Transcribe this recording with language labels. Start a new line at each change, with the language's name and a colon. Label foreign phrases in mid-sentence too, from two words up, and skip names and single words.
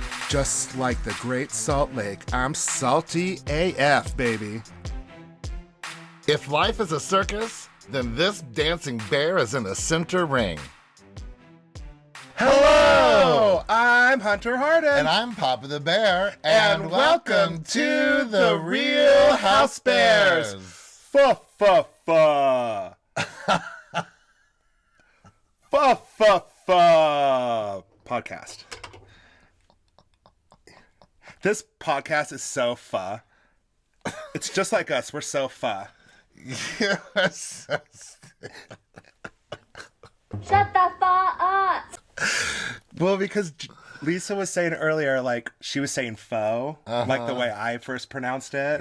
English: Just like the Great Salt Lake, I'm salty AF, baby. If life is a circus, then this dancing bear is in the center ring. Hello! I'm Hunter Harden. And I'm Papa the Bear. And welcome to the Real Housebears. Fa-fa-fa. Fa-fa-fa. Podcast. This podcast is so fa. It's just like us. We're so fa. You're so stupid. Shut the fuck up. Well, because Lisa was saying earlier, like, she was saying faux, like the way I first pronounced it.